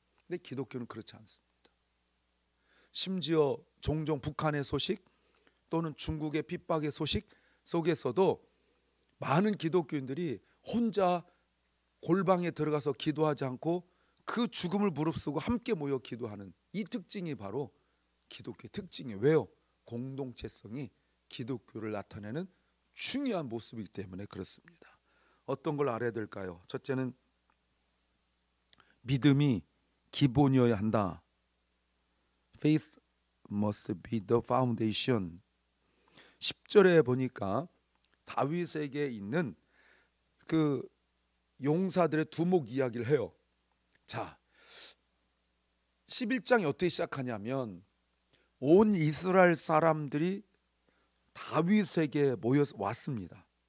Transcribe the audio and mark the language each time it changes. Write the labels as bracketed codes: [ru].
[ko] 근데 기독교는 그렇지 않습니다. 심지어 종종 북한의 소식 또는 중국의 핍박의 소식 속에서도 많은 기독교인들이 혼자 골방에 들어가서 기도하지 않고 그 죽음을 무릅쓰고 함께 모여 기도하는 이 특징이 바로 기독교의 특징이에요. 왜요? 공동체성이 기독교를 나타내는 중요한 모습이기 때문에 그렇습니다. 어떤 걸 알아야 될까요? 첫째는 믿음이 기본이어야 한다. [en] Faith must be the foundation. [ko] 10절에 보니까 다윗에게 있는 그 용사들의 두목 이야기를 해요. 자, 11장이 어떻게 시작하냐면 온 이스라엘 사람들이 다윗에게 모여 왔습니다.